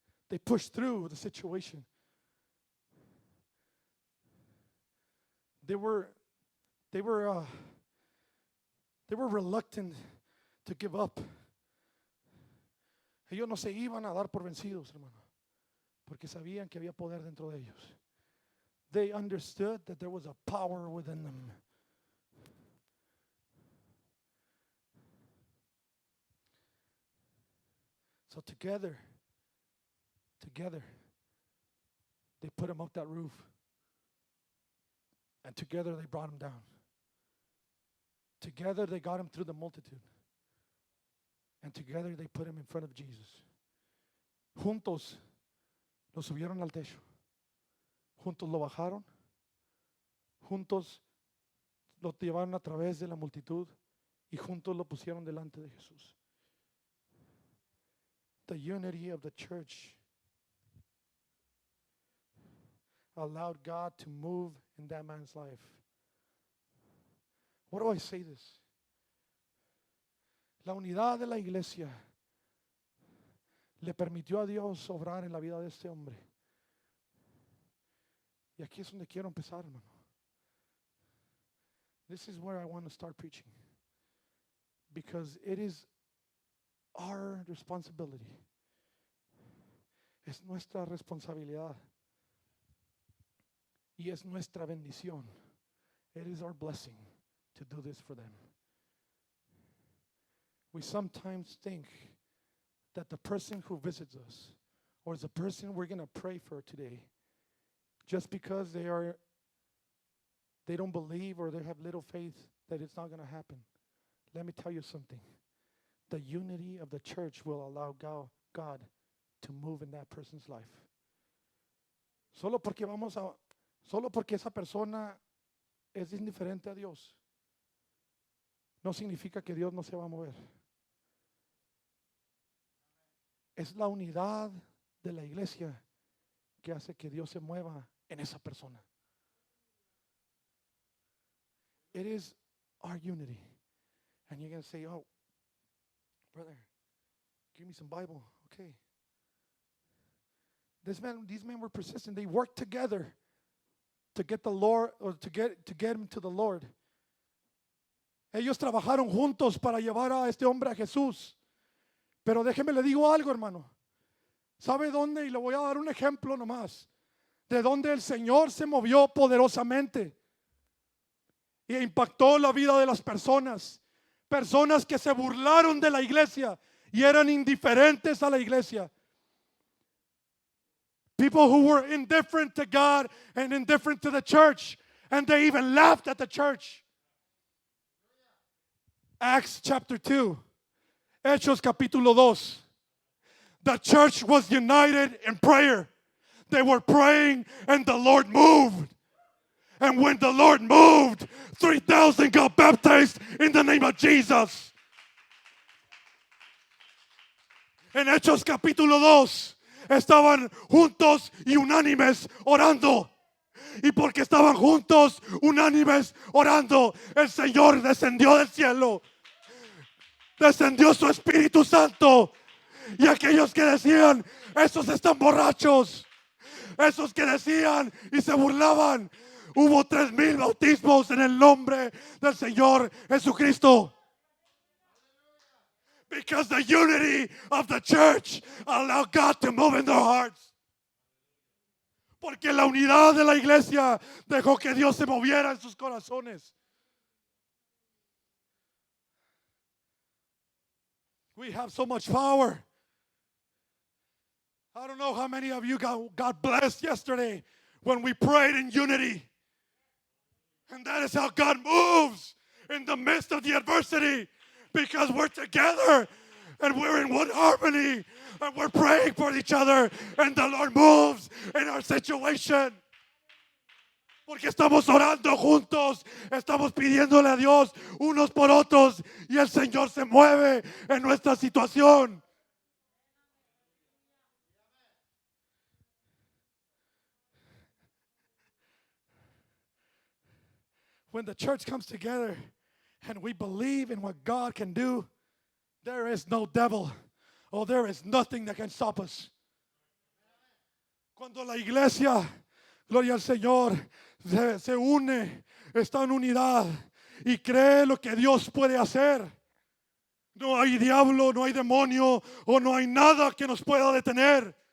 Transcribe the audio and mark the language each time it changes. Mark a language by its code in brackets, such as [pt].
[en] They pushed through the situation. They were reluctant to give up. [es] Ellos no se iban a dar por vencidos, hermano, porque sabían que había poder dentro de ellos. [en] They understood that there was a power within them. So together, they put him up that roof. And together they brought him down. Together they got him through the multitude. And together they put him in front of Jesus. [es] Juntos lo subieron al techo. Juntos lo bajaron. Juntos lo llevaron a través de la multitud. Y juntos lo pusieron delante de Jesús. [en] The unity of the church allowed God to move in that man's life. What do I say this? [es] La unidad de la iglesia le permitió a Dios obrar en la vida de este hombre. Y aquí es donde quiero empezar, hermano. [en] This is where I want to start preaching. Because it is our responsibility. [es] Es nuestra responsabilidad. Y es nuestra bendición. [en] It is our blessing to do this for them. We sometimes think that the person who visits us or the person we're going to pray for today, just because they don't believe or they have little faith, that it's not going to happen. Let me tell you something. the unity of the church will allow God to move in that person's life. [es] Solo porque esa persona es indiferente a Dios, no significa que Dios no se va a mover. Es la unidad de la iglesia que hace que Dios se mueva en esa persona. [en] It is our unity. And you're going to say, oh, brother, give me some Bible. Okay. These men were persistent. They worked together to get the Lord, or to get him to the Lord. [es] Ellos trabajaron juntos para llevar a este hombre a Jesús. Pero déjeme le digo algo, hermano. ¿Sabe dónde? Y le voy a dar un ejemplo nomás. De donde el Señor se movió poderosamente y impactó la vida de las personas. Personas que se burlaron de la iglesia y eran indiferentes a la iglesia. [en] People who were indifferent to God and indifferent to the church. And they even laughed at the church. Acts chapter 2. [es] Hechos capítulo 2. [en] The church was united in prayer. They were praying and the Lord moved. And when the Lord moved, 3,000 got baptized in the name of Jesus. [es] En Hechos capítulo 2 estaban juntos y unánimes orando. Y porque estaban juntos, unánimes orando, el Señor descendió del cielo. Descendió su Espíritu Santo. Y aquellos que decían, esos están borrachos. Esos que decían y se burlaban. Hubo 3,000 bautismos en el nombre del Señor Jesucristo. [en] Because the unity of the church allowed God to move in their hearts. [es] Porque la unidad de la iglesia dejó que Dios se moviera en sus corazones. [en] We have so much power. I don't know how many of you got blessed yesterday when we prayed in unity. And that is how God moves in the midst of the adversity. Because we're together and we're in one harmony and we're praying for each other and the Lord moves in our situation. [es] Porque estamos orando juntos, estamos pidiéndole a Dios unos por otros y el Señor se mueve en nuestra situación. [en] When the church comes together and we believe in what God can do, there is no devil or there is nothing that can stop us. [es] Cuando la iglesia, gloria al Señor, se une, está en unidad y cree lo que Dios puede hacer, no hay diablo, no hay demonio o no hay nada que nos pueda detener.